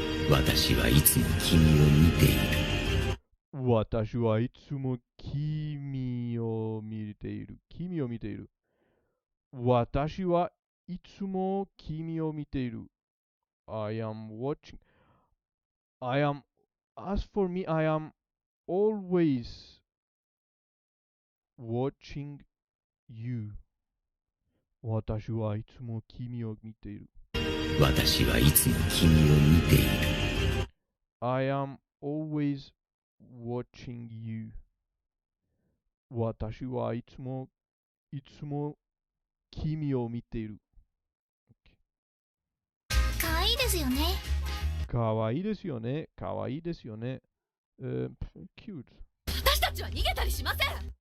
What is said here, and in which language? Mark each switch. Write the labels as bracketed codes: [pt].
[ja] 私はいつも君を見ている。私はいつも君を見ている。君を見ている。私はいつも君を見ている。 [en] I am watching. As for me, I am always watching you. [ja] 私はいつも君を見ている。私はいつも君を見ている。 [en] I am always watching you. [ja] 私はいつも君を見ている。かわいいですよね。かわいいですよね。かわいいですよね。cute. 私たちは逃げたりしません。